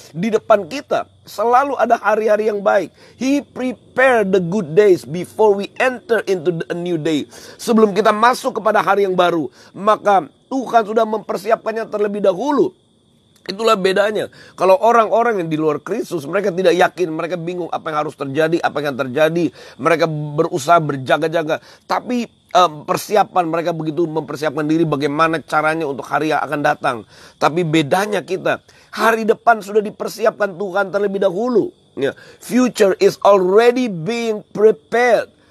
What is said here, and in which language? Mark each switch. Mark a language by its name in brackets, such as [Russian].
[Indonesian] Di depan kita selalu ada hari-hari yang baik. [English] He prepared the good days before we enter into a new day. [Indonesian] Sebelum kita masuk kepada hari yang baru, maka Tuhan sudah mempersiapkannya terlebih dahulu. Itulah bedanya. Kalau orang-orang yang di luar Kristus, mereka tidak yakin, mereka bingung apa yang harus terjadi, apa yang terjadi. Mereka berusaha berjaga-jaga. Tapi persiapan, mereka begitu mempersiapkan diri bagaimana caranya untuk hari yang akan datang. Tapi bedanya kita, hari depan sudah dipersiapkan Tuhan terlebih dahulu. Ya. [English] Future is already being prepared.